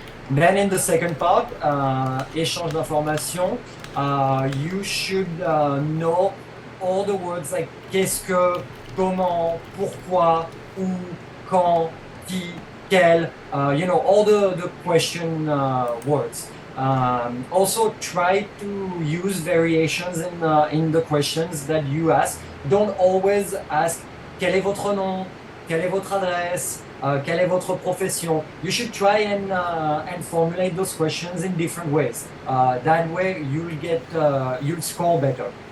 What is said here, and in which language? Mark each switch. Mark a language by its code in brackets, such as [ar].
[en] Then in the second part, [fr] échange d'informations, [en] you should know all the words like [fr] qu'est-ce que, comment, pourquoi, où, quand, qui, quel, [en] all the question words. Also try to use variations in the questions that you ask. Don't always ask [fr] quel est votre nom, quelle est votre adresse, quelle est votre profession. [en] You should try and formulate those questions in different ways. That way you'll score better.